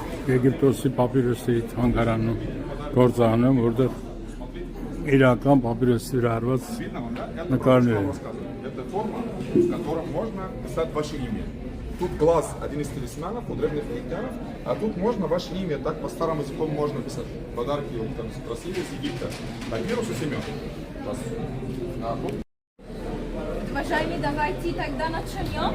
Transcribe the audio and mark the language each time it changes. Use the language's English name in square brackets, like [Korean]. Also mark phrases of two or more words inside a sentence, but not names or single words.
[Armenian] Եգիպտոսի պապիրոսի թանգարանում գործանում, որտեղ իրական պապիրոսի վրա արված նկարներ են։ [Russian] Это форма, в котором можно писать ваше имя. Тут глаз один из талисманов у древних египтянов, а тут можно ваше имя, так по старому языку можно писать. Подарки там спросили из Египта. Папирус и Семен. Уважаемые, давайте тогда начнем.